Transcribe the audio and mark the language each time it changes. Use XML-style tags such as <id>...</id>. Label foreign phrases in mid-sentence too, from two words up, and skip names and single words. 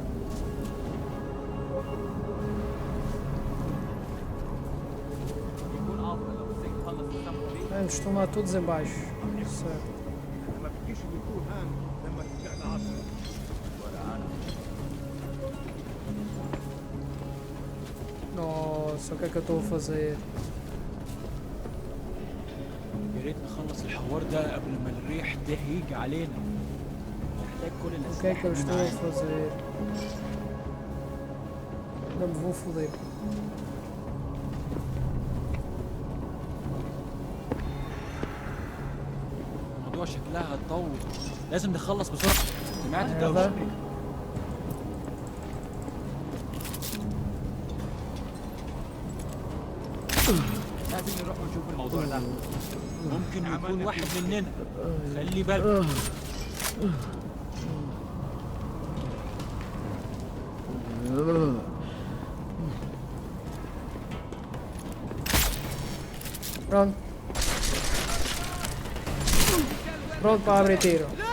<pt>Eles estão lá todos em baixo. Certo. Nossa, o que é que eu estou a fazer?</pt> <ar>يا ريت نخلص الحوار ده قبل ما الريح ده يجي علينا. نحتاج كل</ar> <pt>O que é que eu estou a</pt> <ar>الأسلحة</ar> <pt>fazer? Não me vou foder.</pt> <ar>الموضوع شكلها هتطول. لازم نخلص بسرعة. سمعت الدوشة؟</ar> <pt>Merda.</pt> <ar>لازم نروح نشوف الموضوع ده. ممكن يكون واحد مننا. خلي بالك.</ar> <pt>Pronto. Pronto para abrir tiro.</pt>